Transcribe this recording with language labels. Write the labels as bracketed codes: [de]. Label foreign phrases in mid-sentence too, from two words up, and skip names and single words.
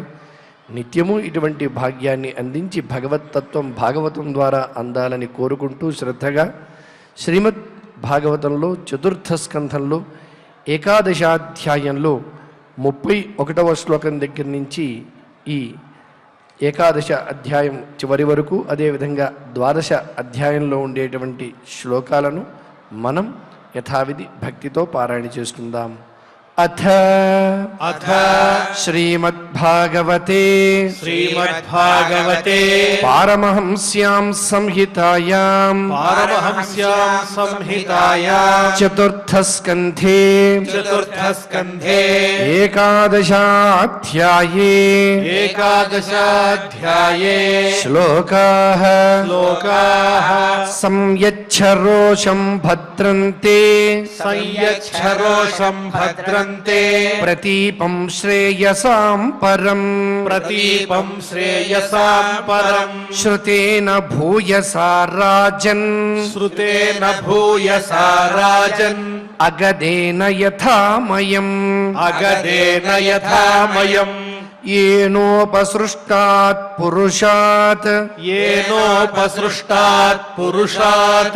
[te] నిత్యము ఇటువంటి భాగ్యాన్ని అందించి భగవత్తత్వం భాగవతం ద్వారా అందాలని కోరుకుంటూ శ్రద్ధగా శ్రీమద్ భాగవతంలో 4వ స్కంధంలో 11వ అధ్యాయంలో 31వ శ్లోకం దగ్గర నుంచి ఈ 11వ అధ్యాయం చివరి వరకు, అదేవిధంగా 12వ అధ్యాయంలో ఉండేటువంటి శ్లోకాలను మనం యథావిధి భక్తితో పారాయణ చేసుకుందాం. [sa] అథ अथ శ్రీమద్భాగవతే श्रीमद्भागवते పారమహంస్యాం సంహితాయాం पारमहंस्यां संहितायां చతుర్థస్కంధే चतुर्थस्कन्धे ఏకాదశాధ్యాయే एकादशाध्याये శ్లోకాః श्लोकाः సంయచ్చరోషం భద్రంతే संयच्छरोषं भद्रन्ते ప్రతీపం శ్రేయసాం పరం प्रतीपं श्रेयसां परम् శ్రుతేన భూయసా రాజన్ श्रुतेन भूयसा राजन् అగదేన యథామయం अगदेन यथामयम् येनोपसृष्टात् पुरुषात् येनोपसृष्टात् पुरुषात्